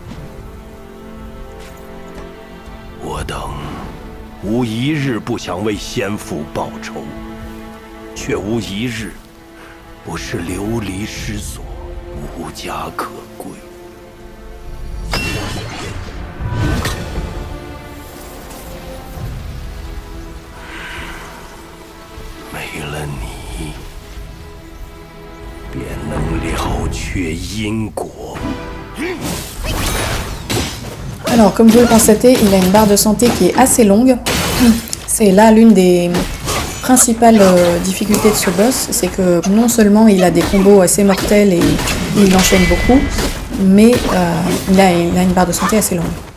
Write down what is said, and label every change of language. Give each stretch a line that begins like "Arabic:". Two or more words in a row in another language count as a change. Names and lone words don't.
Chinese: 我等无一日不想为先父报仇，却无一日不是流离失所，无家可归。没了你，便能了却因果。
French: Alors, comme vous le constatez, il a une barre de santé qui est assez longue. C'est là l'une des principales difficultés de ce boss, c'est que non seulement il a des combos assez mortels et il enchaîne beaucoup, mais il a une barre de santé assez longue.